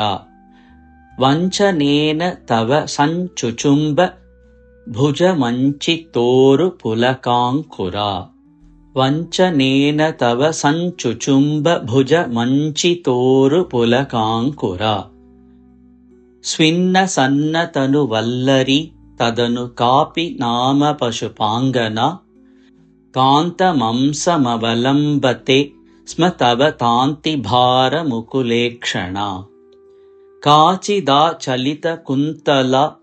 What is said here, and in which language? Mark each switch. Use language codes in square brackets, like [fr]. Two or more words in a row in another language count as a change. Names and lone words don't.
[sa] വഞ്ചനേന തവ സഞ്ചുചുംബ ഭുജമഞ്ചിതോരു പുലകാങ്കുര. വഞ്ചനേന തവ സഞ്ചുചുംബ ഭുജമഞ്ചിതോരു പുലകാങ്കുര. स्विन्न सन्न तनु वल्लरी तदनु कापि नाम पशुपाङ्गना कान्तमंसमवलम्बते स्म तव तान्ति भारमुकुलेक्षणा काचिदा चलितकुन्तला